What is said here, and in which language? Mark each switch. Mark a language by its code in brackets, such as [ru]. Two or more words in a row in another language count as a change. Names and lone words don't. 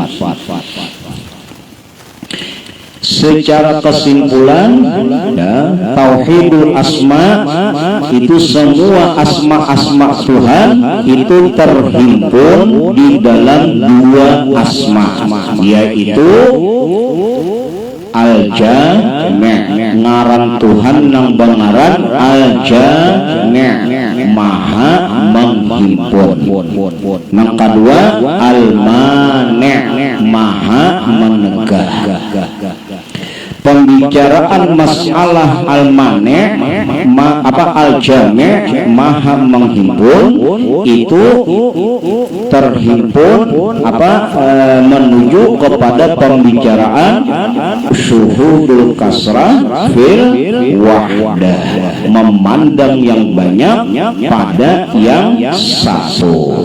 [id] Secara kesimpulan ya, [ar] tauhidul asma [id] itu semua asma-asma Tuhan itu terhimpun di dalam dua asma, yaitu al-jami', [bjn] ngaran Tuhan nang bangaran al-jami', maha menghimpun. Nang kedua al-mani', maha menegah. [id] Pembicaraan masalah al-mani' al-jami', maha menghimpun, itu terhimpun menuju kepada pembicaraan [ar] syuhudul kasrah fil wahdah, [id] memandang yang banyak pada yang satu.